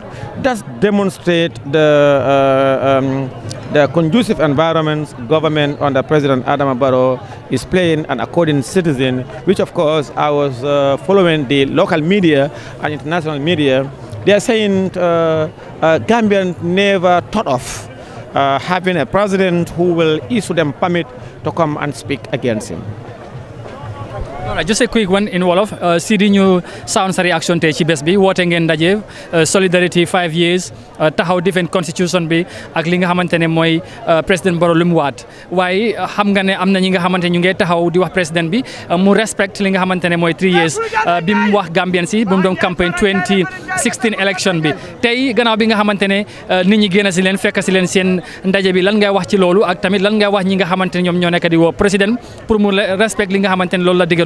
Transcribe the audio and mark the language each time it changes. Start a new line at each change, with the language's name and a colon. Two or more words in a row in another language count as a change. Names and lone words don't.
English: That demonstrates the conducive environment government under President Adama Barrow is playing an according citizen, which of course I was following the local media and international media. They are saying Gambians never thought of having a president who will issue them permit to come and speak against him. All right, just a quick one in Wolof.
Wolof: Sidi ñu sound sa reaction tey ci bés bi woote ngeen ndaje solidarity 5 years taxaw defend constitution bi ak li nga xamante ne mooy président Barrow lu mu waat waaye xam nga ne am na ñi nga xamante ñu ngi taxaw di wax président bi mu respect li nga xamante ne mooy 3 years bi mu wax Gambian si bu mu doon campagne 2016 election bi tey gannaaw bi nga xamante ne nit ñi génn si leen fekk si leen seen ndaje bi lan ngay wax ci loolu ak tamit lan ngay wax ñi nga xamante ne ñoom ñoo nekk di woo président pour mu respect li nga xamante ne loolu la diggoon